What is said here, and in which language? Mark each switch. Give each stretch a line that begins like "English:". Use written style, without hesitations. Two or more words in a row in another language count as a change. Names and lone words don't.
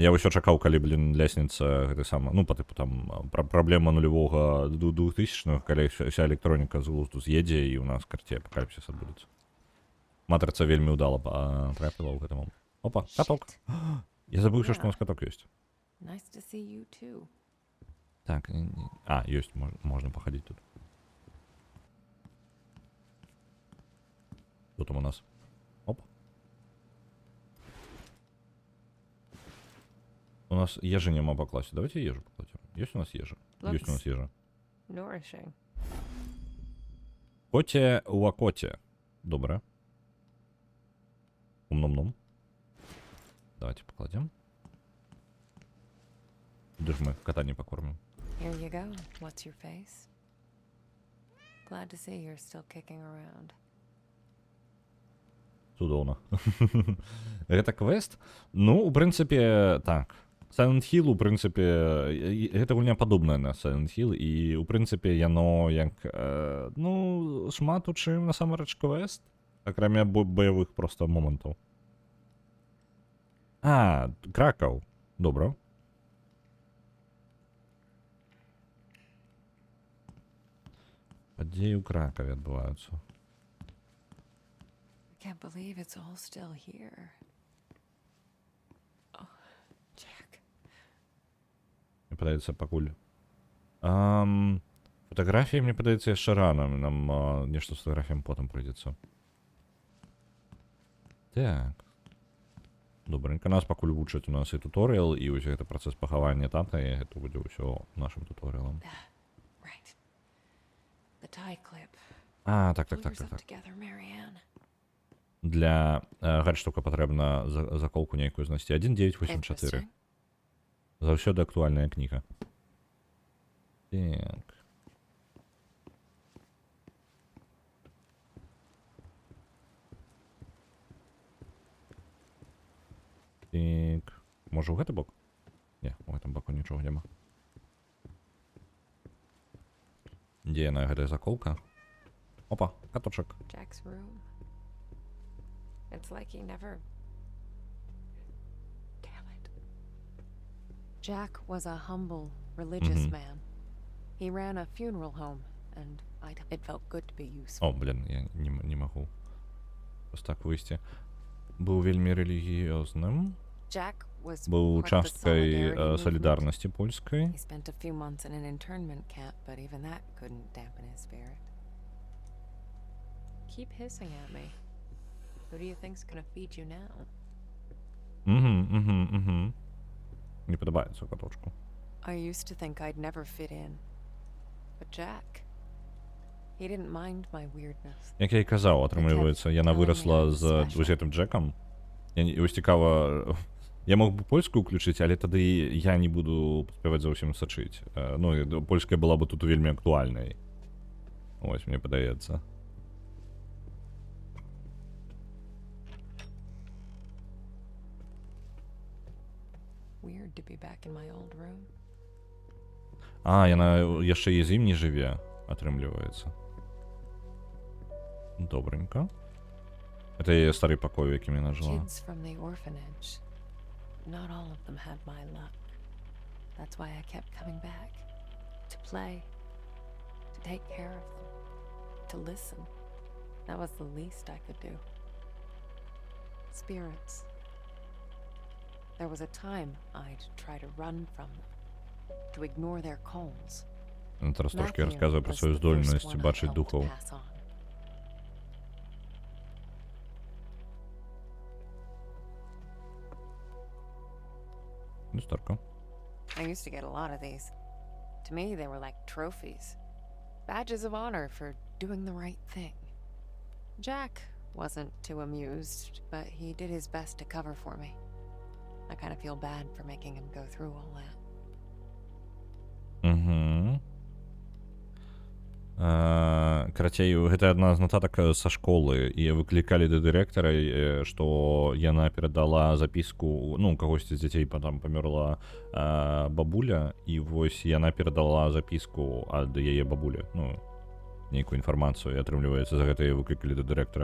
Belarusian: Я ўсё чакаў, калі, блін, лестніца гэты сама, ну, па тыпу там праблема нулявога 2000-х, калі вся электроніка з глузду з'едзе і ў нас карце апакаліпсіс адбудзецца. Матрыца вельмі ўдала трапіла ў гэты момант. Опа, каток. Я забыўся, што у нас каток ёсць.
English: Nice to see you too.
Belarusian: Так, ёсць, можна пахадзіць тут.
Russian: Что там у нас? Оп. У нас ежи нема по классе. Давайте ежу покладем. Есть у нас ежа? Есть у нас ежа.
English: Nourishing.
Ukrainian: Коте лакоте. Добре.
Russian: Ум-ном-ном. Давайте покладем. Куда же мы кота не покормим?
English: Here you go. What's your face? Glad to see you're still kicking around.
Belarusian: Цудоўна. Гэта квест? Ну, у прынцыпе, так. Silent Hill, у прынцыпе, гэта гульня падобная на Silent Hill, і, у прынцыпе, яно як, ну, шмат у чым насамрэч квест, акрамя баявых проста момантаў. Кракаў. Добра. Падзеі ў Кракаве адбываюцца.
English: Can't believe it's all still here. Oh, Jack.
Belarusian: Мне падаецца, пакуль. Фотаграфіі, мне падаецца, яшчэ рана. Нам нешта з фотаграфіям потым прыйдзецца. Так. Добренька. Нас пакуль вучаць у нас і туторыял, і ўсё гэта працэс пахавання тата, і гэта будзе ўсё нашым туторыялам.
English: Right. The tie clip.
Belarusian: Так.
English: Glue us up together, Marianne.
Belarusian: Для гаджетука патрэбна заколку нейкую знайсці. 1984.
English: Interesting.
Belarusian: Заўсёды актуальная кніга. Так. Так. Можа, у гэты бок? Не, у гэтым боку нічога няма. Дзе яна, гэтая заколка? Опа, каточак.
English: Jack's room. It's like he never. Damn it. Jack was a humble, religious man. He ran a funeral home, and it felt good to be useful.
Belarusian: О, блін, я не магу. Просто так выйсці. Быў вельмі рэлігіёзным.
English: Jack was
Belarusian: Быў
English: part of the
Belarusian: часткай
English: Solidarity movement.
Belarusian: салідарнасці польскай.
English: He spent a few months in an internment camp, but even that couldn't dampen his spirit. Keep hissing at me. Who do you think's gonna feed you now?
Belarusian: Не падабаецца каточку.
English: I used to think I'd never fit in. But Jack, he didn't mind my weirdness.
Belarusian: Як я і казаў, атрымліваецца, яна вырасла з гэтым Джекам. Вось цікава, я мог бы польскую ўключыць, але тады я не буду паспяваць заўсім сачыць. Ну, польская была бы тут вельмі актуальнай. Вось, мне падаецца.
English: Weird to be back in my old room.
Belarusian: Яна яшчэ і з ім не жыве, атрымліваецца. Добренька. Это яе стары пакой, у якім яна жыла.
English: Kids from the orphanage. Not all of them had my luck. That's why I kept coming back. To play. To take care of them. To listen. That was the least I could do. Spirits. There was a time I'd try to run from them. To ignore their calls.
Ukrainian: Вона зараз трошки
English: Matthew
Ukrainian: розказує про
English: was
Ukrainian: свою
English: the first
Ukrainian: здольність
English: one I
Ukrainian: бачити
English: helped
Ukrainian: духов.
English: pass on.
Belarusian: Люстерка.
English: I used to get a lot of these. To me, they were like trophies. Badges of honor for doing the right thing. Jack wasn't too amused, but he did his best to cover for me. I kind of feel bad for making him go through all that.
Belarusian: Карацей, гэта адна з нататак са школы, і выклікалі да дырэктара, што яна перадала запіску, ну, кагосьці з дзяцей там памерла бабуля, і вось яна перадала запіску ад яе бабулі, ну, нейкую інфармацыю, і атрымліваецца, за гэта яе выклікалі да дырэктара.